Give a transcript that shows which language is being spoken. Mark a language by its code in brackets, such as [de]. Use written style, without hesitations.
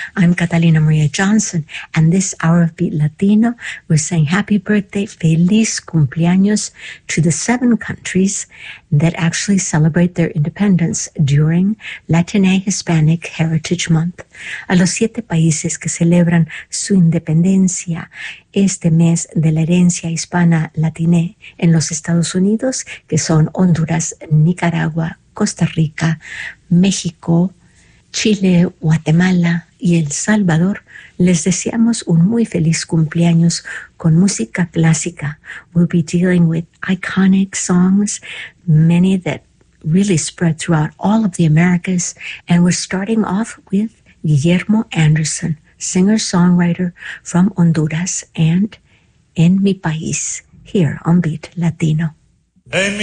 [en] I'm Catalina Maria Johnson, and this hour of Beat Latino, we're saying happy birthday, [es] feliz cumpleaños [en] to the seven countries that actually celebrate their independence during Latine Hispanic Heritage Month. [es] A los siete países que celebran su independencia este mes de la herencia hispana latine en los Estados Unidos, que son Honduras, Nicaragua, Costa Rica, México, Chile, Guatemala y El Salvador, les deseamos un muy feliz cumpleaños con música clásica. [en] We'll be dealing with iconic songs, many that really spread throughout all of the Americas, and we're starting off with Guillermo Anderson, singer-songwriter from Honduras and En Mi País, here on Beat Latino. En mi país.